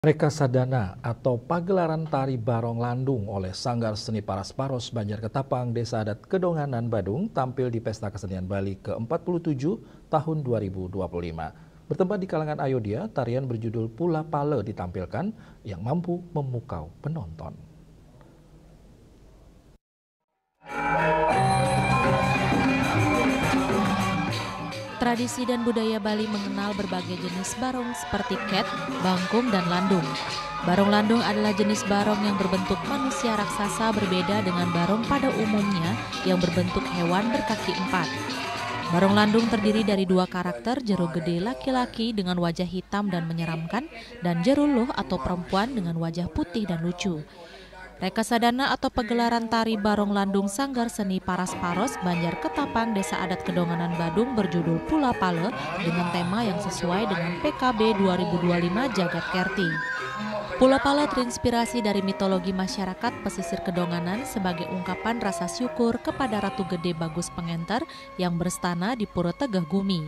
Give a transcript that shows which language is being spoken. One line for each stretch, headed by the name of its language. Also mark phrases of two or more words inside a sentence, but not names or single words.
Indonesian: Rekasadana atau pagelaran tari Barong Landung oleh Sanggar Seni Paras Paros Banjarketapang, Desa Adat Kedonganan, Badung tampil di Pesta Kesenian Bali ke-47 tahun 2025. Bertempat di kalangan Ayodhya, tarian berjudul Pula Pale ditampilkan yang mampu memukau penonton. Tradisi dan budaya Bali mengenal berbagai jenis barong seperti ket, bangkung, dan landung. Barong landung adalah jenis barong yang berbentuk manusia raksasa berbeda dengan barong pada umumnya yang berbentuk hewan berkaki empat. Barong landung terdiri dari dua karakter, jeru gede laki-laki dengan wajah hitam dan menyeramkan, dan jeru luh atau perempuan dengan wajah putih dan lucu. Rekasadana atau pagelaran tari Barong Landung Sanggar Seni Paras Paros Banjarketapang Desa Adat Kedonganan Badung berjudul Pula Pale dengan tema yang sesuai dengan PKB 2025 Jagat Kerti. Pula Pale terinspirasi dari mitologi masyarakat pesisir Kedonganan sebagai ungkapan rasa syukur kepada Ratu Gede Bagus Pengenter yang berstana di Pura Tegah Gumi.